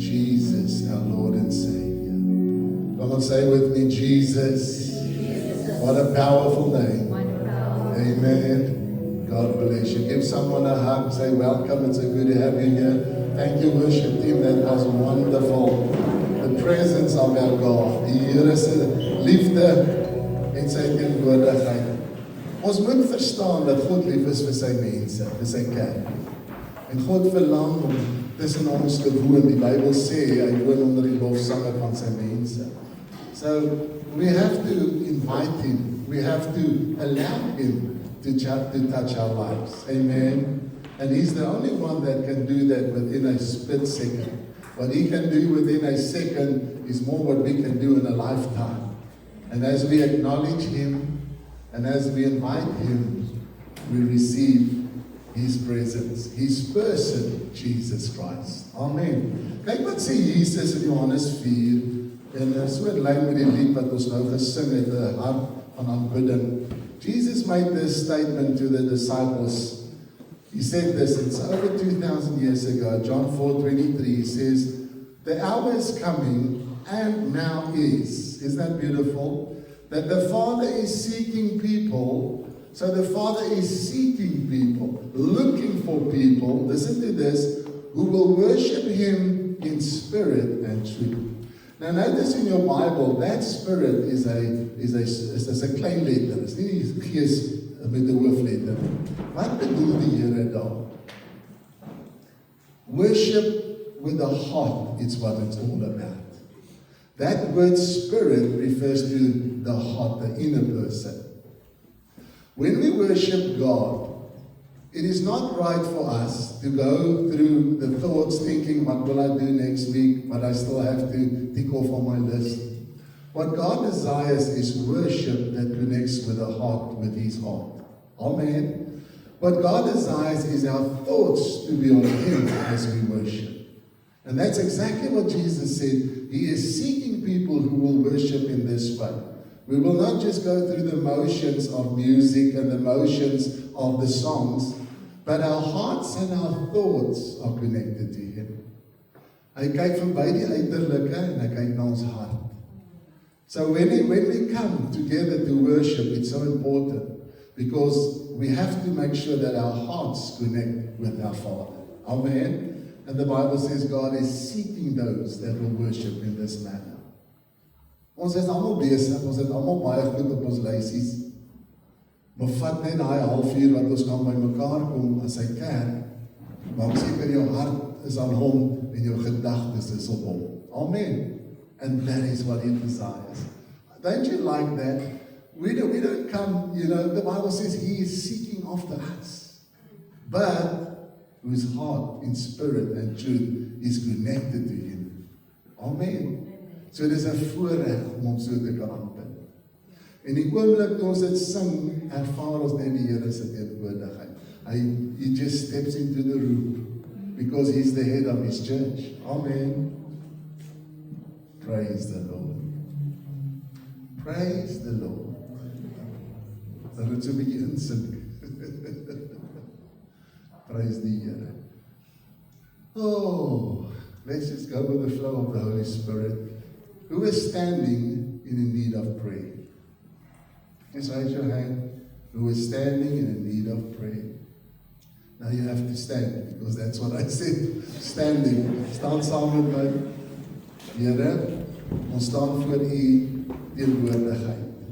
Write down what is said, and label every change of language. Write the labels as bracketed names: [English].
[English] Jesus, our Lord and Savior. Come and say with me, Jesus. What a powerful name. Amen. God bless you. Give someone a hug. Say welcome. It's so good to have you here. Thank you, worship team. That was wonderful. The presence of our God. [Afrikaans] Die Here se liefde en sy teenwoordigheid. Ons moet verstaan dat God lief is vir sy mense, vir sy kerk. En God verlang om tussen ons te woon. Die Bybel sê hy woon onder die lofsange van sy mense. [English] So we have to invite him. We have to allow him to touch our lives. Amen. And he's the only one that can do that within a split second. What he can do within a second is more what we can do in a lifetime. And as we acknowledge him, and as we invite him, we receive his presence, his person, Jesus Christ. [Afrikaans] Amen. Kyk wat sê Jesus in Johannes 4. En so in lyn met die lied wat ons nou gesing het, 'n hart van aanbidding. [English] Jesus made this statement to the disciples. He said this, it's over 2,000 years ago, John 4:23, he says, the hour is coming, and now is. Isn't that beautiful? That the Father is seeking people. So the Father is seeking people, looking for people, listen to this, who will worship him in spirit and truth. Now notice in your Bible, that spirit is a [Afrikaans] klein letter. [English] It's [Afrikaans] nie die gees met die hoofletter. Wat bedoel die Here daar? [English] Worship with the heart is what it's all about. That word spirit refers to the heart, the inner person. When we worship God, it is not right for us to go through the thoughts thinking, what will I do next week? What I still have to tick off on my list. What God desires is worship that connects with the heart, with his heart. Amen. What God desires is our thoughts to be on him as we worship. And that's exactly what Jesus said. He is seeking people who will worship in this way. We will not just go through the motions of music and the motions of the songs, but our hearts and our thoughts are connected to him. [Afrikaans] Hy kyk verby die uiterlike en hy kyk na ons hart. [English] So when we come together to worship, it's so important because we have to make sure that our hearts connect with our Father. Amen. And the Bible says God is seeking those that will worship in this manner. [Afrikaans] Ons is almal besig, ons het almal baie goed op ons lysies. Maar vat net daai halfuur wat ons kan by mekaar kom as hy kerk, maak seker jou hart is aan hom en jou gedagtes is op hom. Amen. [English] And that is what he desires. Don't you like that? We don't come, the Bible says he is seeking after us. But whose heart in spirit and truth is connected to him. Amen. [Afrikaans] So dis 'n voorreg om hom so te kan aanbid. En die oomblik toe ons dit sing, ervaar ons net die Here se teenwoordigheid. [English] He just steps into the room because he's the head of his church. Amen. Praise the Lord. Praise the Lord. [Afrikaans] dat het so 'n bietjie insink. [English] Praise [Afrikaans] die Here. [English] Oh, let's just go with the flow of the Holy Spirit. Who is standing in need of prayer? Just raise your hand. Who is standing in need of prayer? Now you have to stand, because that's what I said. Standing. [Afrikaans] Staan saam met my. Here, ons staan voor U teenwoordigheid.